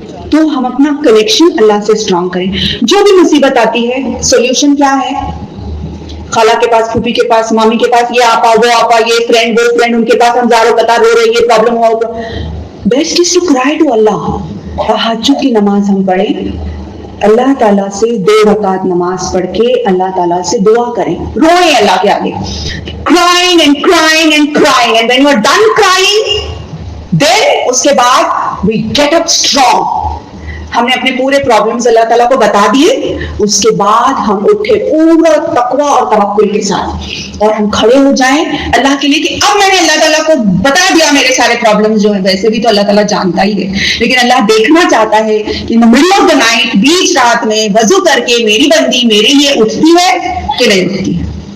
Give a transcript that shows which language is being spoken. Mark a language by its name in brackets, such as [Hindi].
[Urdu] تو ہم اپنا کنیکشن اللہ سے اسٹرانگ کریں. جو بھی مصیبت آتی ہے سولوشن کیا ہے؟ خالہ کے پاس، پھوپھی کے پاس، مامی کے پاس، یہ آپا وہ آپا، یہ فرینڈ وہ فرینڈ، ان کے پاس ہم زاروں قطار رو رہے یہ پرابلم ہوا. [English] Best is to cry to Allah. [Urdu] تہجد کی نماز ہم پڑھیں، اللہ تعالیٰ سے 2 رکعت نماز پڑھ کے اللہ تعالیٰ سے دعا کریں، روئیں اللہ کے آگے. [English] crying and crying and crying and when you are done crying then [Urdu] اس کے بعد [English] we get up strong. [Urdu] ہم نے اپنے پورے پرابلمز اللہ تعالیٰ کو بتا دیے، اس کے بعد ہم اٹھے پورا تقویٰ اور توکل کے ساتھ اور ہم کھڑے ہو جائیں اللہ کے لیے کہ اب میں نے اللہ تعالیٰ کو بتا دیا میرے سارے پرابلمز جو ہیں. ویسے بھی تو اللہ تعالیٰ جانتا ہی ہے لیکن اللہ دیکھنا چاہتا ہے کہ [English] middle of the night, [Urdu] بیچ رات میں وضو کر کے میری بندی میرے لیے اٹھتی ہے کہ نہیں اٹھتی ہے.